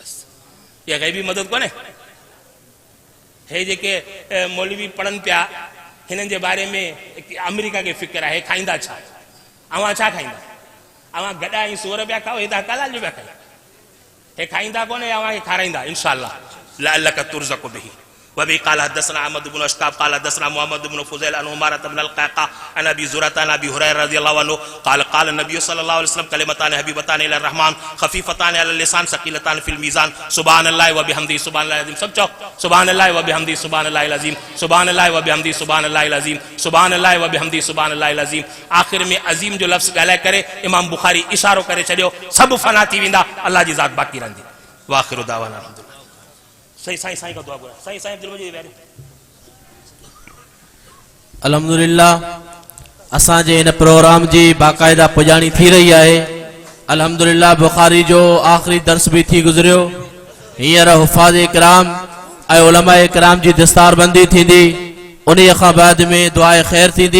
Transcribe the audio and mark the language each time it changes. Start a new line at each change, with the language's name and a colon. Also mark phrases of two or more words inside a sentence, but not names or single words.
Sindhi: बसि इहा ग़ैबी मदद कोन्हे। हे जेके मौलवी पढ़नि पिया, हिननि जे बारे में अमेरिका खे फ़िक्र आहे। हे खाईंदा छा? अवां छा खाईंदा? अवां गॾा ऐं सूर पिया खाओ, हे त हलाल जो पिया खाओ। हे खाईंदा कोन्हे, अवां खे खाराईंदा इंशाअल्लाह।
Arabic: لعلك ترزق به. وبه قال حدثنا أحمد بن إشكاب قال حدثنا محمد بن فضيل عن عمارة بن القعقاع عن أبي زرعة عن أبي هريرة رضي الله عنه قال قال النبي صلى الله عليه وسلم كلمتان حبيبتان إلى الرحمن خفيفتان على اللسان ثقيلتان في الميزان سبحان الله وبحمده سبحان الله العظيم.
Sindhi: सब चओ
Arabic: سبحان الله وبحمده سبحان الله العظيم, سبحان الله وبحمده سبحان الله العظيم, سبحان الله وبحمده سبحان الله العظيم.
Sindhi: आख़िर में अज़ीम जो लफ़्ज़ ॻाल्हाए करे इमाम बुखारी इशारो करे छॾियो, सभु फना थी वेंदा, अल्लाह जी ज़ात बाक़ी रहंदी।
Arabic: وآخر دعوانا الحمد لله.
Sindhi: सही साईं का दुआ घुरा। साईं अब्दुल मजीद वेरी अल्हम्दुलिल्लाह असांजे हिन प्रोग्राम जी बाक़ायदा पुॼाणी थी रही आहे। अल्हम्दुलिल्लाह बुखारी जो आख़िरी दर्स भी थी गुज़रियो। हींअर हुफ़ाज़ इकराम ऐं उलमा इकराम जी दस्तारबंदी थींदी, उन खां बाद में दुआए ख़ैर थींदी।